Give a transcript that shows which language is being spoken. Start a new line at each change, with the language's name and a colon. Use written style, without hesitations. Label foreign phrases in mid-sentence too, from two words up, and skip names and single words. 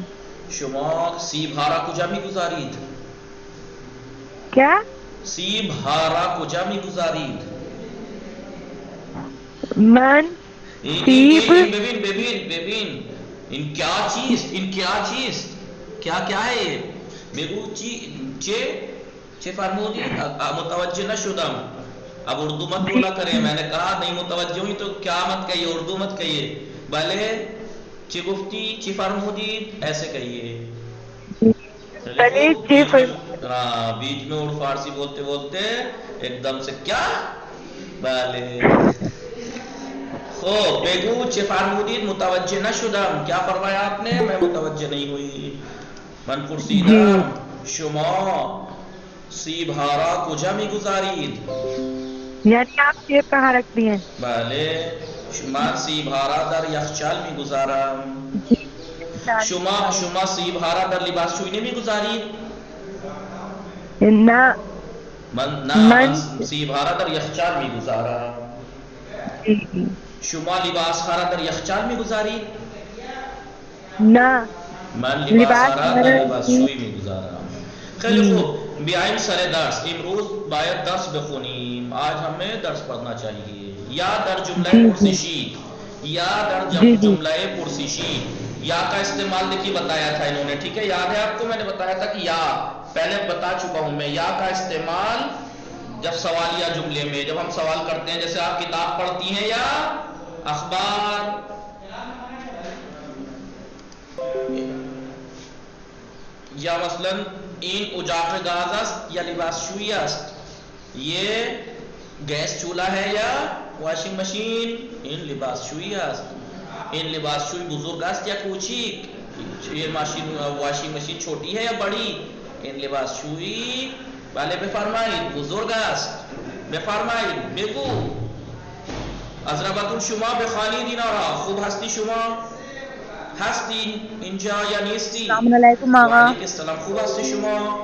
Persian: شما سیب ها را کجا میگذارید؟
Urdu: کیا؟
Persian: سیب ها را کجا میگذارید؟ من سیب ببین این کیا چیست؟
Urdu: کیا ہے؟
Persian: بگو چه فرمودی؟ متوجہ نہ شدم.
Urdu: اب اردو مت بولا کریں. میں نے کہا نہیں متوجہ ہوئی تو کیا مت کہیے، اردو مت کہیے.
Persian: بھلے چی گفتی چی فرمودی
Urdu: ایسے کہیے. بیچ میں اور فارسی بولتے ایک دم سے کیا بھلے.
Persian: خوب بگو چه فرمودید؟ متوجه نشدم.
Urdu: کیا فرمایا آپ نے؟ میں متوجہ نہیں ہوئی.
Persian: من پرسیدم شما سیب ها را کجا میگذارید؟
Urdu: یعنی آپ سیب کہاں رکھتی ہیں؟
Persian: بله. من سیب ها را در یخچال میگذارم. شما سیب ها را در لباسشویی نمیگذارید؟ نه. من سیب ها را در یخچال میگذارم. شما لباس ها را در یخچال میگذارید؟ نه. من لباس ها را در لباسشویی میگذارم. خیلی خوب. بیایم سر درس. امروز باید درس بخونیم.
Urdu: آج ہمیں درس پڑھنا چاہیے. یا
Persian: در جملہ پرسشی
Urdu: یا کا استعمال دیکھیے بتایا تھا انہوں نے. ٹھیک ہے، یاد ہے آپ کو؟ میں نے بتایا تھا کہ یا پہلے بتا چکا ہوں میں. یا کا استعمال جب سوالیہ جملے میں، جب ہم سوال کرتے ہیں، جیسے آپ کتاب پڑھتی ہیں یا اخبار، یا مثلا
Persian: این اجاق گاز است یا لباس شویی است.
Urdu: یہ گیس چولہا ہے یا واشنگ مشین؟
Persian: این لباس شویی است. این لباس شویی بزرگ است یا کوچیک؟
Urdu: یہ واشنگ مشین چھوٹی ہے یا بڑی؟
Persian: این لباس شویی بله بفرمایید بزرگ است. بفرمایید بگو. از ربطون شما بخوانید اینا را. خوب هستی شما؟ هستی اینجا یا نیستی؟
Arabic: السلام علیکم آقا. وعلیکم السلام.
Persian: خوب هستی شما؟